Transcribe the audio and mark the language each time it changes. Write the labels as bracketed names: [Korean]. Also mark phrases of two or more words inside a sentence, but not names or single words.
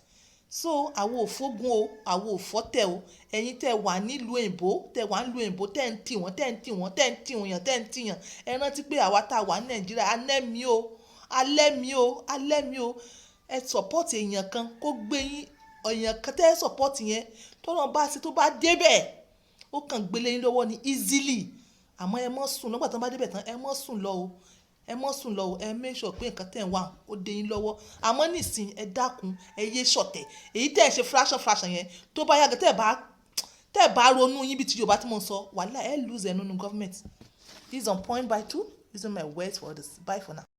[Yoruba] So àwọn òfógun o àwọn òfọ́tẹ̀ o ẹ̀yin tẹ́ wà nílùú òyìnbó tẹ́ wà nílùú òyìnbó tẹ́ ń tì wọ́n ẹ rántí pé àwa tá a wà ní Nàìjíríà alẹ́ mi o ẹ support èèyàn kan kó gbé yín èèyàn kan tẹ́ ẹ support yẹn tó bá débẹ̀ ó kàn gbélé yín lọ́wọ́ ní easily. Àmọ́ ẹ mọ́ sùn nígbà tó bá débẹ̀ tán ẹ mọ́ sùn lọ o ẹ [English] make sure [Yoruba] pé nǹkan tẹ́ ń wà ó dé yín lọ́wọ́. Àmọ́ nísìnyí ẹ dákun ẹ yé ṣọ̀tẹ̀ èyí tẹ́ ẹ ṣe fraction yẹn tó bá yàgò tẹ́ ẹ bá ronú yín bí ti Yorùbá tí mo ń sọ wàhálà ẹ lose ẹ nínú government. [English] This is on point by 2. These are my words for this. Bye for now.